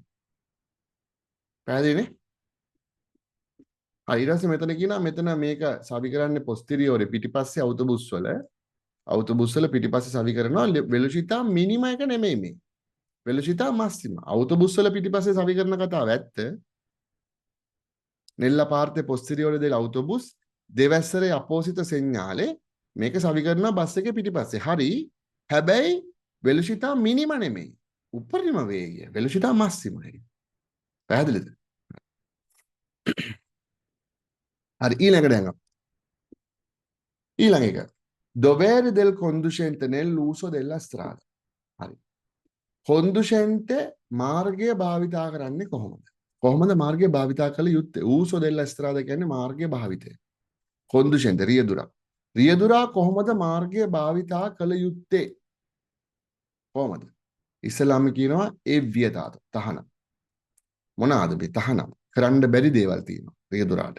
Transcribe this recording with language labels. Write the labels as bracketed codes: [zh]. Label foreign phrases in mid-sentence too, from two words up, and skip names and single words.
[si] පැහැදිලිනේ? හරි ඊට පස්සේ මෙතන කියනවා මෙතන මේක සවි කරන්නේ පොස්ටිරියෝරේ පිටිපස්සේ අවුතොබුස් වල පිටිපස්සේ සවි කරනවා [it] velocità minima [si] එක නෙමෙයි මේ. [it] velocità massima. අවුතොබුස් වල පිටිපස්සේ සවි කරන කතාව ඇත්ත. nella parte posteriore dell'autobus deve essere apposito segnale [si] මේක සවි කරනවා බස් එකේ පිටිපස්සේ. හරි. හැබැයි [it] velocità minima [si] නෙමෙයි. උපරිම වේගය [it] velocità massima. [si] පැහැදිලිද? හරි ඊළඟට යනවා. ඊළඟ එක. [it] Dovere del conducente nell'uso della strada. [si] හරි. conducente මාර්ගය භාවිතා කරන්නේ කොහොමද? කොහොමද මාර්ගය භාවිතා කළ යුත්තේ? [it] uso della strada [si] කියන්නේ මාර්ගය භාවිතය. conducente රියදුරා. රියදුරා කොහොමද මාර්ගය භාවිතා කළ යුත්තේ? කොහොමද? ඉස්සලාම කියනවා ඒ වියතාව තහනම්. මොනවාද මේ තහනම්? කරන්න බැරි දේවල් තියෙනවා රියදුරාට.